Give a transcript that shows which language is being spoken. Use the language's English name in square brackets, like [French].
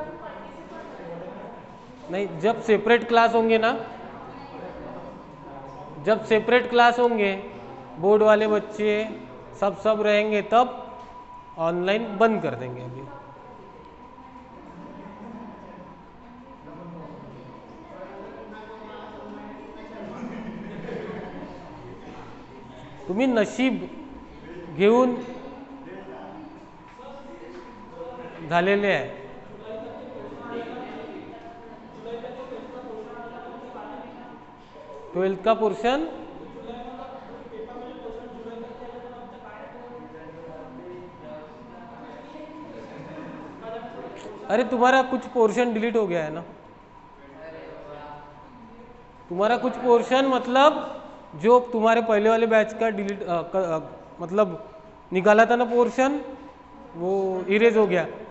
[Hindi] नहीं, जब separate class होंगे ना, जब सेपरेट क्लास होंगे, बोर्ड वाले बच्चे सब रहेंगे, तब ऑनलाइन बंद कर देंगे। [Marathi] अभी तुम्ही नशीब घेऊन झालेले आहे। [Hindi] 12th का पोर्शन अरे तुम्हारा कुछ पोर्शन डिलीट हो गया है ना, तुम्हारा कुछ पोर्शन मतलब जो तुम्हारे पहले वाले बैच का डिलीट मतलब निकाला था ना पोर्शन, वो इरेज हो गया।